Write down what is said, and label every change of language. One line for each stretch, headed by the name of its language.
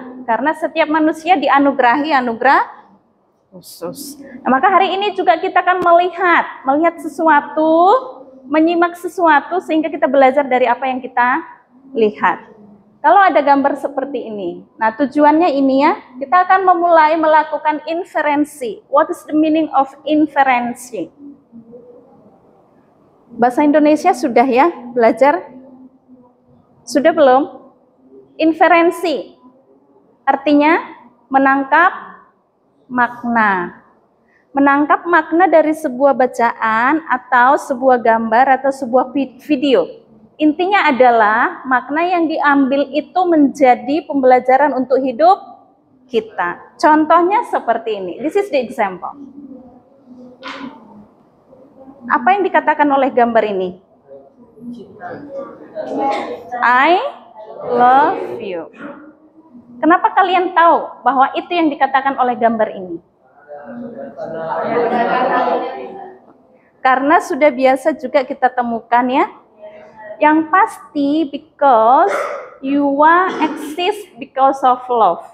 Indonesian: Karena setiap manusia dianugerahi anugerah khusus. Nah, maka hari ini juga kita akan melihat sesuatu, menyimak sesuatu sehingga kita belajar dari apa yang kita lihat. Kalau ada gambar seperti ini, nah tujuannya ini ya, kita akan memulai melakukan inferensi.
English: What is the meaning of inferensi?
Indonesian: Bahasa Indonesia sudah ya belajar? Sudah belum? Inferensi artinya menangkap makna. Menangkap makna dari sebuah bacaan atau sebuah gambar atau sebuah video. Intinya adalah makna yang diambil itu menjadi pembelajaran untuk hidup kita. Contohnya seperti ini.
English: This is the example.
Indonesian: Apa yang dikatakan oleh gambar ini?
English: I love you.
Indonesian: Kenapa kalian tahu bahwa itu yang dikatakan oleh gambar ini? Karena sudah biasa juga kita temukan ya. Yang pasti
English: because you exist because of love.